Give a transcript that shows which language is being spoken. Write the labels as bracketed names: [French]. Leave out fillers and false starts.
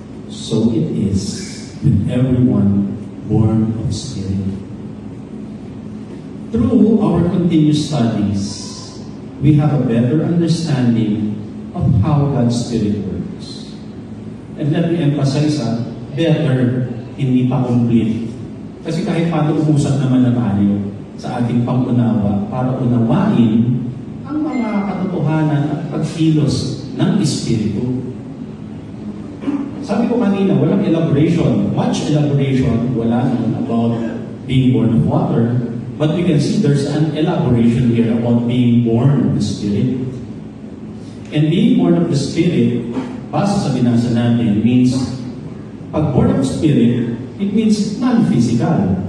[English] So it is with everyone born of Spirit. Through our continuous studies, we have a better understanding of how God's Spirit works. And let me emphasize, better, [Filipino] hindi pa complete. Kasi kahit paano umusap naman na tayo sa ating pangunawa para unawain ang mga katotohanan at pagkilos ng Espiritu. Sabi ko kanina, walang elaboration. [English] Much elaboration, [Filipino] wala naman [English] about being born of water. But we can see there's an elaboration here about being born of the Spirit. And being born of the Spirit, [Filipino] base sa binasa natin, [English] means pag born of Spirit, it means non-physical.